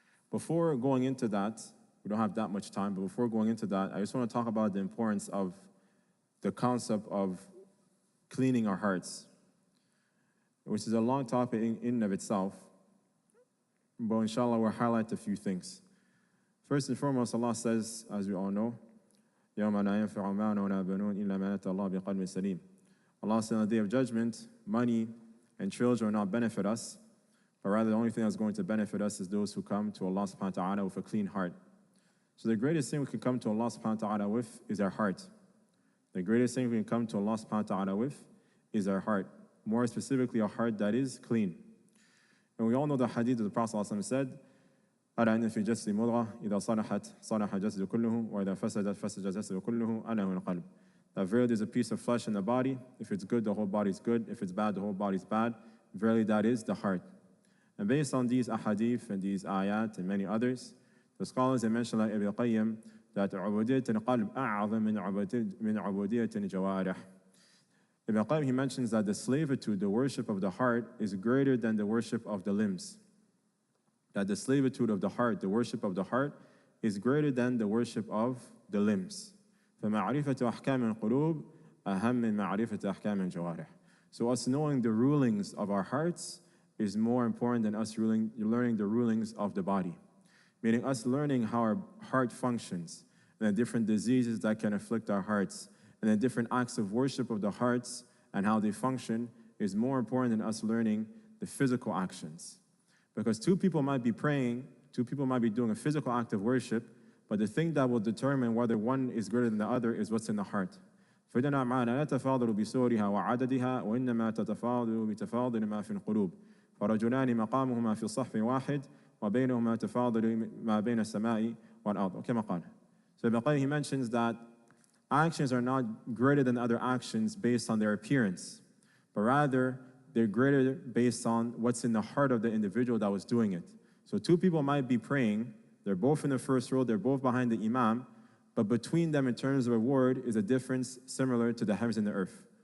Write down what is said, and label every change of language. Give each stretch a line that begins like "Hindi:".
English: Before going into that, we don't have that much time, but before going into that, I just want to talk about the importance of the concept of cleaning our hearts, which is a long topic in and of itself, but inshallah we'll highlight a few things. First and foremost, Allah says, as we all know,
Arabic: يَوْمَ لَا يَنْفَعُ مَالٌ وَلَا بَنُونَ إِلَّا مَنْ أَتَى اللَّهَ بِقَلْبٍ سَلِيمٍ.
English: Allah said on the Day of Judgment, money and children will not benefit us, but rather the only thing that's going to benefit us is those who come to Allah subhanahu wa ta'ala with a clean heart. So the greatest thing we can come to Allah subhanahu wa ta'ala with is our heart. The greatest thing we can come to Allah subhanahu wa ta'ala with is our heart. More specifically, a heart that is clean. And we all know the hadith of the Prophet ﷺ said,
Arabic: ألا إن في جسد مضغة إذا صلحت صلح الجسد كله وإذا فسدت فسد الجسد كله ألا هو القلب.
English: That verily there's a piece of flesh in the body. If it's good, the whole body is good. If it's bad, the whole body is bad. Verily that is the heart. And based on these ahadith and these ayat and many others, the scholars have mentioned like Ibn Qayyim that
Arabic: عبودية القلب أعظم من عبودية الجوارح.
English: Ibn Qayyim, he mentions that the slavitude, the worship of the heart, is greater than the worship of the limbs. That the slavitude of the heart, the worship of the heart, is greater than the worship of the limbs.
Arabic: فمعرفة أحكام القلوب أهم من معرفة أحكام الجوارح.
English: So us knowing the rulings of our hearts is more important than us learning the rulings of the body. Meaning us learning how our heart functions, and the different diseases that can afflict our hearts, and the different acts of worship of the hearts and how they function is more important than us learning the physical actions. Because two people might be praying, two people might be doing a physical act of worship, but the thing that will determine whether one is greater than the other is what's in the heart.
Arabic: فإن الأعمال لا تتفاضل بصورها وعددها وإنما تتفاضل بتفاضل ما في القلوب فرجلان مقامهما في الصف واحد وبينهما تفاضل ما بين السماء والأرض كما قال.
English: So Ibn Qayyim, he mentions that actions are not greater than other actions based on their appearance, but rather they're greater based on what's in the heart of the individual that was doing it. So two people might be praying, they're both in the first row, they're both behind the imam, but between them in terms of reward is a difference similar to the heavens and the earth.